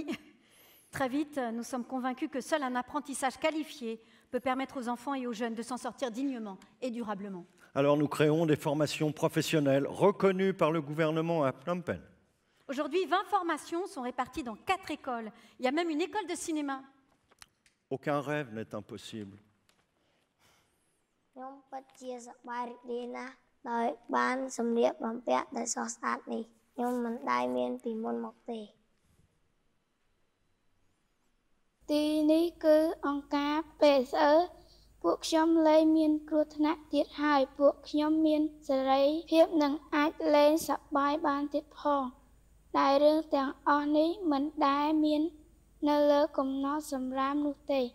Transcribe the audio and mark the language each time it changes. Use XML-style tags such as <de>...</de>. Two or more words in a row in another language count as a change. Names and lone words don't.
<fr>Très vite, nous sommes convaincus que seul un apprentissage qualifié peut permettre aux enfants et aux jeunes de s'en sortir dignement et durablement. Alors nous créons des formations professionnelles reconnues par le gouvernement à Phnom Penh. Aujourd'hui, 20 formations sont réparties dans 4 écoles. Il y a même une école de cinéma. Aucun rêve n'est impossible.</fr> <km>ខ្ញុំពិតជាសប្បាយរីករាយណាស់ដោយបានសម្លៀកបំពាក់ដ៏ស្រស់ស្អាតនេះខ្ញុំមិនដែលមានពីមុនមកទេ ទីនេះគឺអង្គការ PSE ពួកខ្ញុំលែងមានគ្រោះថ្នាក់ទៀតហើយពួកខ្ញុំមានសេរីភាពនិងអាចលេងសប្បាយបានទៀតផងដែលរឿងទាំងអស់នេះមិនដែលមាននៅលើកំណត់សម្រាមនោះទេ</km>